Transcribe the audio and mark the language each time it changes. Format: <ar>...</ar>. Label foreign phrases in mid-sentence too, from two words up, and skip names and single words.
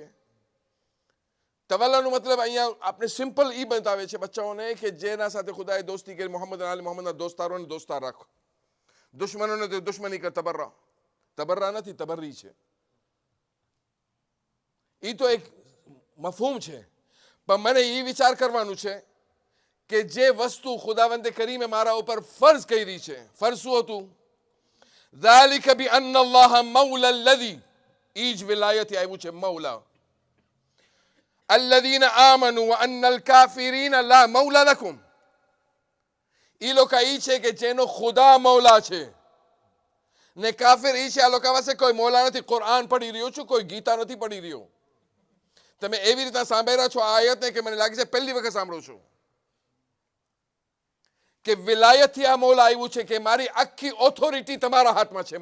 <gu>તવલ્લાનો મતલબ અહીંયા આપણે સિમ્પલ ઈ બતાવે છે બચ્ચાઓને કે જેના સાથે ખુદાએ દોસ્તી કરી, મોહમ્મદ અને આલે મોહમ્મદના દોસ્તારોને દોસ્તાર રાખો, દુશ્મનોને તો દુશ્મની કર. તબર્રા, તબર્રા નથી, તબર્રી છે. એ તો એક મફહૂમ છે. પણ મને એ વિચાર કરવાનું છે કે જે વસ્તુ ખુદાવંદે કરીમે મારા ઉપર ફર્જ કરી છે, ફર્જ શું હતું?</gu> <ar>ذَلِكَ بِأَنَّ اللَّهَ مَوْلَى الَّذِي,</ar> <gu>ઈ જ વિલાયતી આવ્યું છે મૌલા.</gu> <ar>الَّذِينَ آمَنُوا وَأَنَّ الْكَافِرِينَ لَا مَوْلَى لَكُمْ,</ar> <gu>ઈ લોકો ઈ છે કે જેનો ખુદા મૌલા છે ને કાફિર ઈ છે આ લોકો પાસે કોઈ મૌલા નથી. કુરાન પઢી રહ્યો છું, કોઈ ગીતા નથી પઢી રહ્યો. તમે એવી રીતના સાંભળ્યા છો આ આયતને કે મને લાગે છે પહેલી વખત સાંભળો છો કે વિલાયતથી આ મૌલા આવ્યું છે કે મારી આખી ઓથોરિટી તમારા હાથમાં છે.</gu>